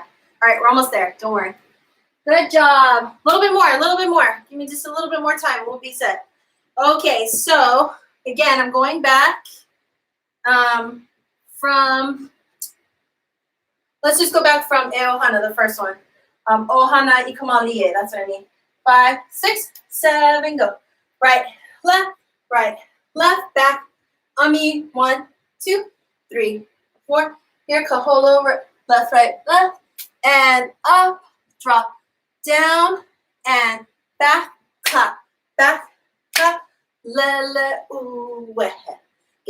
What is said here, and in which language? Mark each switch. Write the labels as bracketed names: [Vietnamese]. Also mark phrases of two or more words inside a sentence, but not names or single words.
[English] All right, we're almost there. Don't worry. Good job. A little bit more. Give me just a little bit more time. We'll be set. Okay, so again, I'm going back from, let's just go back from ʻohana, the first one. [Hawaiian] ʻohana I ka malie, [English] that's what I mean. 5, 6, 7, go. Right, left, back. Ami, 1, 2, 3, 4. Here, kaholo, left, and up, drop, down, and back, clap, [Hawaiian] lele uwehe.